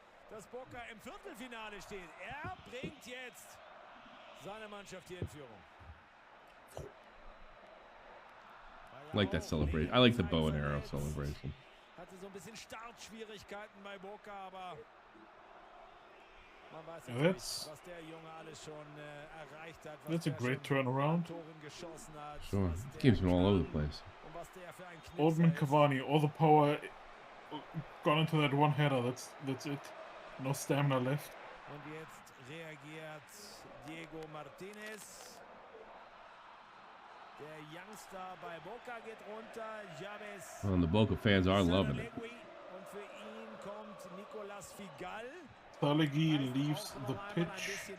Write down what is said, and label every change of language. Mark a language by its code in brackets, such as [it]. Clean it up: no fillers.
[de] Dass BOCA im Viertelfinale steht. Bringt jetzt seine Mannschaft hier in Führung. [en] I like that celebration. I like the bow and arrow celebration. [de] Hatte so ein bisschen Startschwierigkeiten bei BOCA, aber man weiß [en] That's [de] was der Junge alles schon erreicht hat. [en] That's a great turnaround. Sure. Keeps him all over the place. Oldman Cavani, all the power gone into that one header. That's it. No stamina left. [de] Und jetzt reagiert Diego Martinez. Der Youngster bei BOCA geht runter. Javes. [en] Well, and the BOCA fans are loving it. [de] Und für ihn kommt Nicolas Figal. [en] Salegi leaves the pitch.